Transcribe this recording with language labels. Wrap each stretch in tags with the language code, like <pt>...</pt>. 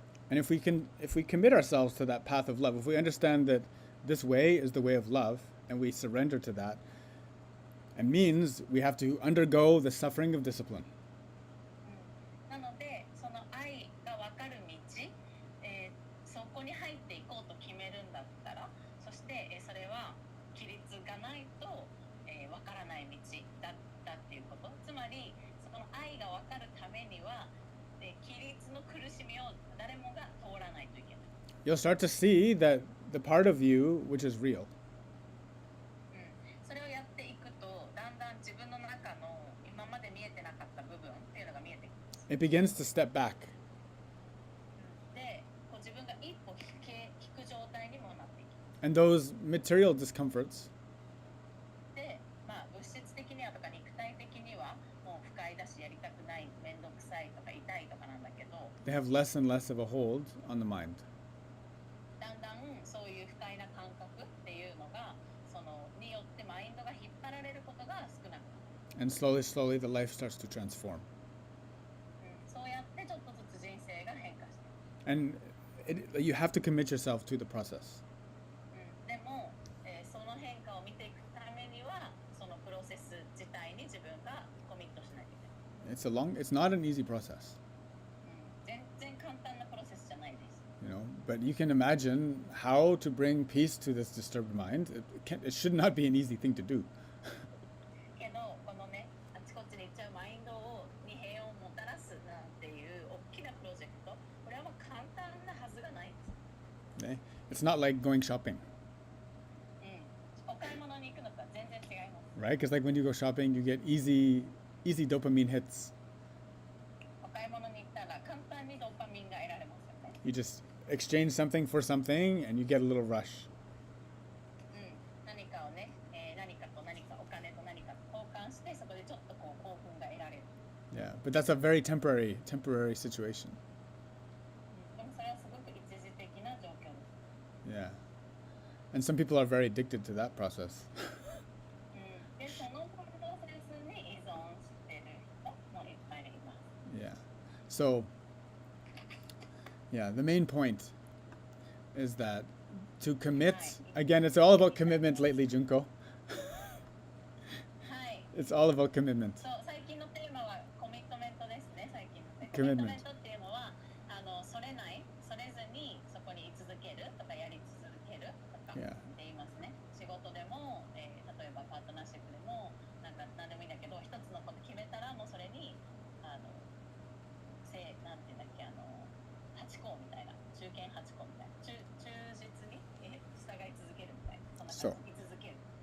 <en>And if we commit ourselves to that path of love, if we understand that this way is the way of love, and we surrender to that, it means we have to undergo the suffering of discipline.</en> <ja>なので、その愛が分かる道、そこに入っていこうと決めるんだったら、そして、それは規律がないと、分からない道だったっていうこと。つまり、その愛が分かるためには、規律の苦しみを誰もが通らないといけない。</ja> <en>You'll start to see that the part of you which is real,</en> <ja>それをやっていくと、だんだん自分の中の今まで見えてなかった部分っていうのが見えてきます。</ja> <en>it begins to step back.</en> <ja>で、こう自分が一歩引く状態にもなっていきます。</ja> <en>And those material discomforts</en> <ja>で、物質的にはとか肉体的にはもう不快だしやりたくない、めんどくさいとか痛いとかなんだ</ja> <en>they have less and less of a hold on the mind.</en> <ja>だんだんそういう不快な感覚っていうのがによってマインドが引っ張られることが少なくなる。</ja> <en>And slowly, slowly, the life starts to transform.</en> <ja>そうやってちょっとずつ人生が変化していく。</ja> <en>And you have to commit yourself to the process.</en> <ja>でも、その変化を見ていくためにはそのプロセス自体に自分がコミットしないといけない。</ja> <en>It's not an easy process.</en> <ja>全然簡単なプロセスじゃないです。</ja> <en>But you can imagine how to bring peace to this disturbed mind. It should not be an easy thing to do.</en> <ja>けどこのね、あちこちに行っちゃうマインドに平穏をもたらすなんていう大きなプロジェクト、これはもう簡単なはずがないんです。</ja> <en>It's not like going shopping.</en> <ja>お買い物に行くのとは全然違います。</ja> <en>Right? Because like when you go shopping, you get easy dopamine hits.</en> <ja>お買い物に行ったら簡単にドーパミンが得られますよね。</ja> <en>You just exchange something for something and you get a little rush.</en> <ja>何かをね、何かと何か、お金と何かと交換して、そこでちょっとこう興奮が得られる。</ja> <en>Yeah, but that's a very temporary situation.</en> <ja>でもそれはすごく一時的な状況です。</ja> <en>Yeah. And some people are very addicted to that process.</en> <ja>で、そのプロセスに依存してる人もいっぱいいます。</ja> <en>Yeah. So, yeah, the main point is that to commit, again, it's all about commitment lately, Junko.</en> <ja>はい。</ja> <en>It's all about commitment.</en> <ja>そう、最近のテーマはコミットメントですね、最近のね。コ</ja> <en>Commitment.</en> <ja>ミットメントっていうのは、それずにそこに居続けるとかやり続けるとかって</ja> <en>Yeah.</en> <ja>言いますね。仕事でも、例えばパートナーシップでも、なんでもいいんだけど、一つのこと決めたらもうそれに、なんていうんだっけ、8項みたいな、中堅8項みたいな、忠実に従い続けるみたいな、そんな感じ、居続ける。</ja>